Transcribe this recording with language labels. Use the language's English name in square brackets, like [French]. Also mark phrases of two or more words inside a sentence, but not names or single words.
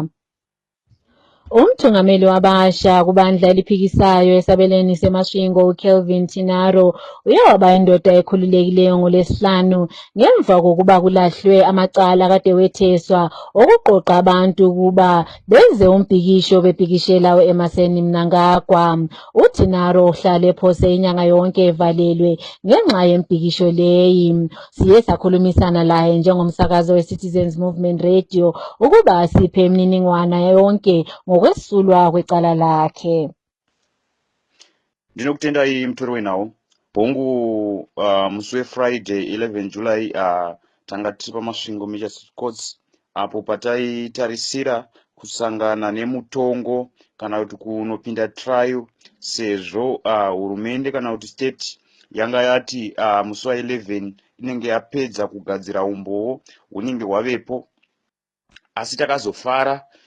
[North Ndebele] Umthungameli wabasha kubandla eliphikisayo esabelweni seMasvingo uKelvin Tinaro uye waba indoda ekhululekileyo ngoLwesihlanu ngemva kokuba kulahlwe amacala kade wetheswa okuqoqa abantu ukuba benze umbhikisho bebhikishela u-Emmerson Mnangagwa. UTinaro uhlale ephose inyanga yonke evalelwe ngenxa yembhikisho leyi. Siye sakhulumisana laye njengomsakazo we-Citizens Movement Radio ukuba asiphe imininingwana yonke ngokwesulwa kwecala lakhe. [Shona] Ndinokutendai mutori wenawo hongu musi weFriday 11 July tanga tiri paMasvingo Magistrates Courts apo pataitarisira kusangana nemutongo kana kuti kunopinda trial sezvo hurumende kana kuti state yanga yati musi wa11 inenge yapedza kugadzira umboo hunenge hwavepo, asi takazofara